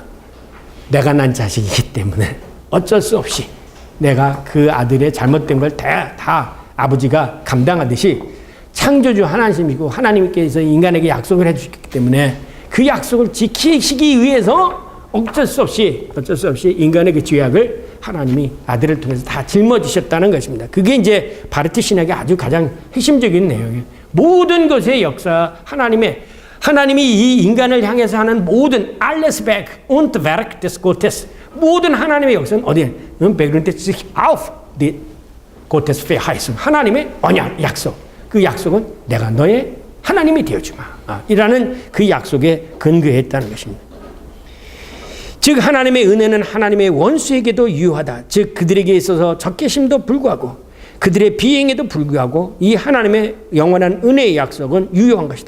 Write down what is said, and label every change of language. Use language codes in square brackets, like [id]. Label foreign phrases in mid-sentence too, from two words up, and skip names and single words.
[ko] 내가 난 자식이기 때문에 어쩔 수 없이 내가 그 아들의 잘못된 걸 다 아버지가 감당하듯이 창조주 하나님이고 하나님께서 인간에게 약속을 해주셨기 때문에 그 약속을 지키시기 위해서 어쩔 수 없이 인간의 그 죄악을 하나님이 아들을 통해서 다 짊어지셨다는 것입니다. 그게 이제 바르트 신학의 아주 가장 핵심적인 내용이에요. 모든 것의 역사, 하나님이 이 인간을 향해서 하는 모든 [de] alles Werk und Werk des Gottes, [ko] 모든 하나님의 역사는 어디에? [de] begründet sich auf die Gottesverheißung, [ko] 하나님의 언약, 약속. 그 약속은 내가 너의 하나님이 되어주마. 이라는 그 약속에 근거했다는 것입니다. 즉 하나님의 은혜는 하나님의 원수에게도 유효하다. 즉 그들에게 있어서 적개심도 불구하고 그들의 비행에도 불구하고 이 하나님의 영원한 은혜의 약속은 유효한 것이다.